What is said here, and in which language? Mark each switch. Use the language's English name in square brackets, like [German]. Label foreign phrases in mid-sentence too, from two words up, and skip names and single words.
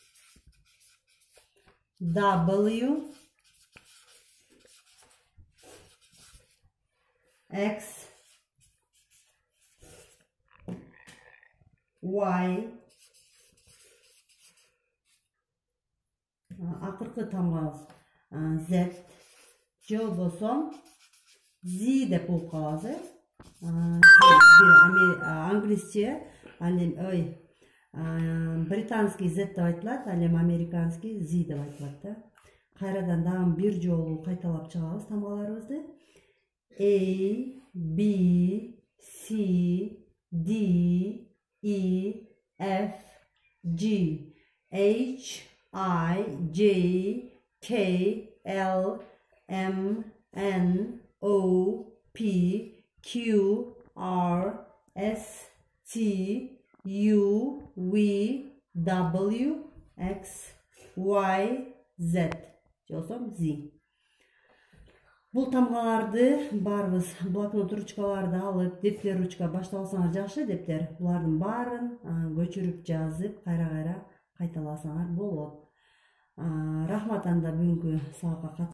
[English] W, X, Y, [Kyrgyz] акыркы тамгабыз Z, же болбосо Z деп болуп калабыз. Бир англисче, ал эми британский Z деп айтылат, ал эми американский Z деп айтылат да. Кайрадан дагы бир жолу кайталап чыгабыз тамгаларыбызды. [English] A, B, C, D, E, F, G, H, I, J, K, L, M, N, O, P, Q, R, S, T, U, V, W, X, Y, Z. [Kyrgyz] Жолсом Z. Бул тамгаларды барыбыз блокнот ручкаларды алып, дептер ручка башталсаңар жакшы дептер. Булардын баарын көчүрүп жазып, кайра кайталасаңар болот. Рахмат анда бүгүнкү сабакка